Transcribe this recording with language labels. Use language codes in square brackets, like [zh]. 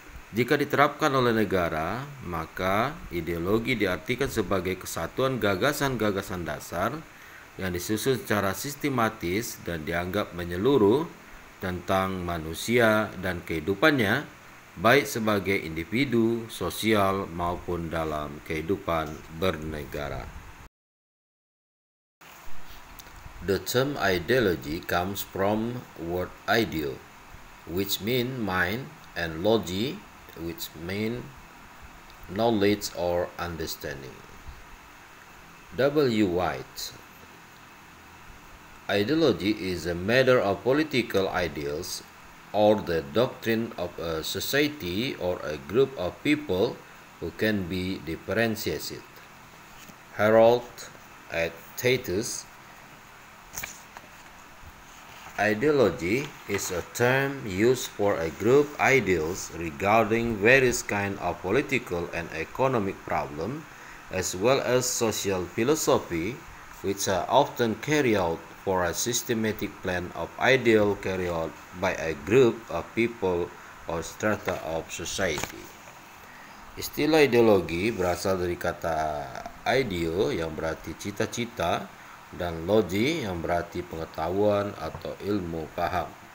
[id] Jika diterapkan oleh negara, maka ideologi diartikan sebagai kesatuan gagasan-gagasan dasar yang disusun secara sistematis dan dianggap menyeluruh tentang manusia dan kehidupannya, baik sebagai individu, sosial, maupun dalam kehidupan bernegara. [en] The term ideology comes from word ideo, which mean mind, and logi, which mean knowledge or understanding. W. White. Ideology is a matter of political ideals or the doctrine of a society or a group of people who can be differentiated. Harold at Titus. Ideology is a term used for a group ideals regarding various kinds of political and economic problems, as well as social philosophy, which are often carried out for a systematic plan of ideal carried out by a group of people or strata of society. [id] Istilah ideologi berasal dari kata ideo yang berarti cita-cita dan logi yang berarti pengetahuan atau ilmu paham.